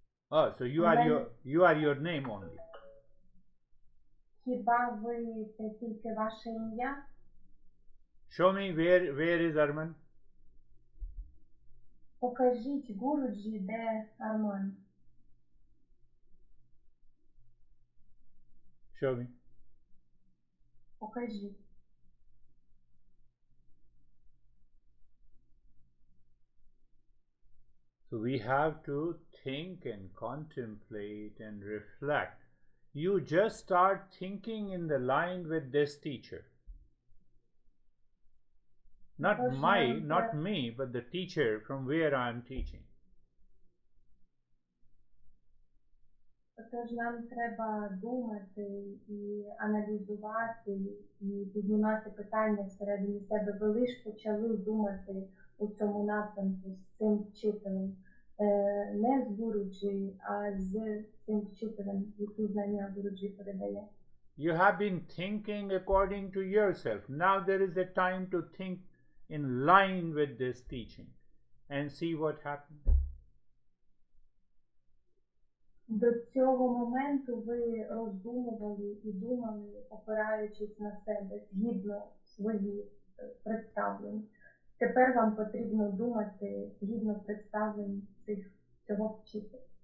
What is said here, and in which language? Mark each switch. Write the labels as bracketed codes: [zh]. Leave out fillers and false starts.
[en] Oh, so you are your name only. [uk] Хіба ви це тільки ваше ім'я? [en] Show me where is Arman? [uk] Покажіть Гуруджі, де Арман. [en] Show me. [uk] Покажіть. [en] So we have to think and contemplate and reflect. You just start thinking in the line with this teacher. Not me, but the teacher from where I am teaching. [uk] Тож нам треба думати і аналізувати, і піднімати питання всередині себе. Ви лише почали думати у цьому напрямку з цим вчителем. Не з Гуруджі, а з цим вчителем, які знання Гуруджі передає. [en] You have been thinking according to yourself. Now there is a time to think in line with this teaching and see what happens. [uk] До цього моменту ви роздумували і думали, опираючись на себе, згідно своїх представлень. Тепер вам потрібно думати згідно представлень цього вчителя.